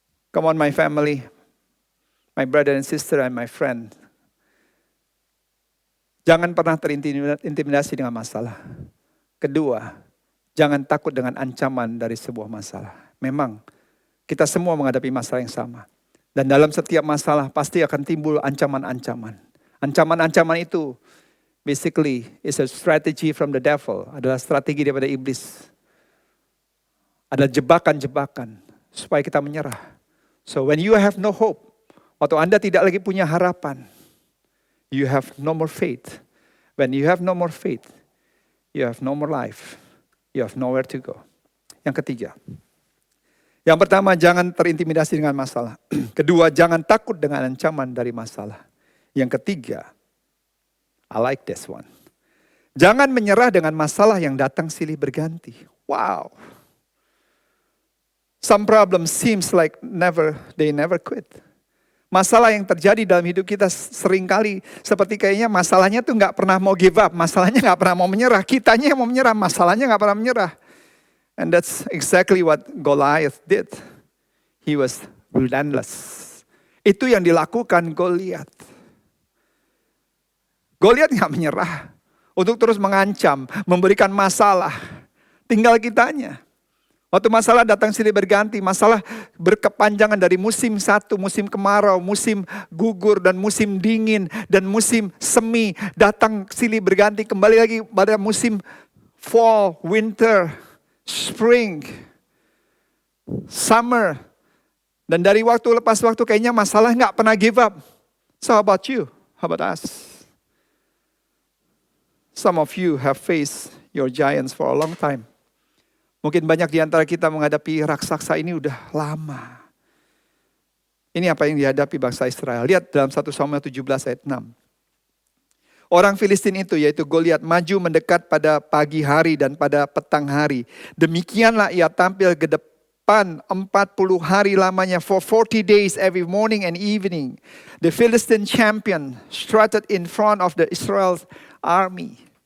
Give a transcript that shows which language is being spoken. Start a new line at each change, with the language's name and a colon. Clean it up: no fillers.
English: Come on my family, my brother and sister and my friend.
Indonesian: Jangan pernah terintimidasi dengan masalah. Kedua, jangan takut dengan ancaman dari sebuah masalah. Memang kita semua menghadapi masalah yang sama. Dan dalam setiap masalah pasti akan timbul ancaman-ancaman. Ancaman-ancaman itu
English: basically is a strategy from the devil.
Indonesian: Adalah strategi daripada iblis. Ada jebakan-jebakan supaya kita menyerah.
English: So when you have no hope,
Indonesian: waktu Anda tidak lagi punya harapan,
English: you have no more faith. When you have no more faith, you have no more life. You have nowhere to go.
Indonesian: Yang ketiga. Yang pertama, jangan terintimidasi dengan masalah. Kedua, jangan takut dengan ancaman dari masalah. Yang ketiga,
English: I like this one.
Indonesian: Jangan menyerah dengan masalah yang datang silih berganti. Wow.
English: Some problems seems like they never quit.
Indonesian: Masalah yang terjadi dalam hidup kita seringkali seperti kayaknya masalahnya tuh gak pernah mau
English: give up.
Indonesian: Masalahnya gak pernah mau menyerah. Kitanya yang mau menyerah, masalahnya gak pernah menyerah.
English: And that's exactly what Goliath did. He was relentless.
Indonesian: Itu yang dilakukan Goliath. Goliath gak menyerah. Untuk terus mengancam, memberikan masalah. Tinggal kitanya. Waktu masalah datang silih berganti, masalah berkepanjangan dari musim satu, musim kemarau, musim gugur, dan musim dingin, dan musim semi, datang silih berganti, kembali lagi pada musim
English: fall, winter, spring, summer.
Indonesian: Dan dari waktu lepas waktu kayaknya masalah gak pernah
English: give up. So how about you? How about us? Some of you have faced your giants for a long time.
Indonesian: Mungkin banyak di antara kita menghadapi raksasa ini udah lama. Ini apa yang dihadapi bangsa Israel. Lihat dalam 1 Samuel 17 ayat 6. Orang Filistin itu yaitu Goliat maju mendekat pada pagi hari dan pada petang hari. Demikianlah ia tampil ke depan 40 hari lamanya.
English: For 40 days every morning and evening. The Philistine champion strutted in front of the Israel's army.